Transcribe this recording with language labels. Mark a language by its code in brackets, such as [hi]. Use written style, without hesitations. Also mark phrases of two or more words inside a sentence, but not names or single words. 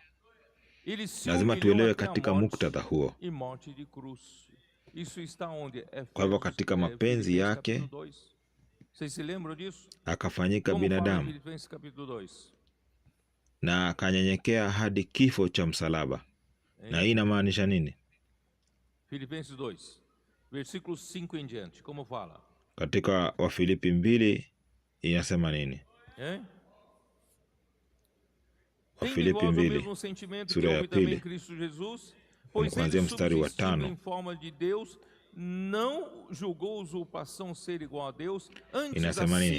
[sw] Lazima tuelewe katika muktadha huo. Kwa hivyo katika mapenzi yake akafanyika binadamu na akanyenyekea hadi kifo cha msalaba. Na hii inamaanisha nini? [pt] Filipenses 2, versículo 5 em diante, como fala? [sw] Katika Wafilipi 2 inasema nini? Wafilipi 2 sura ya 2 kuanzia mstari wa 5. Inasema nini?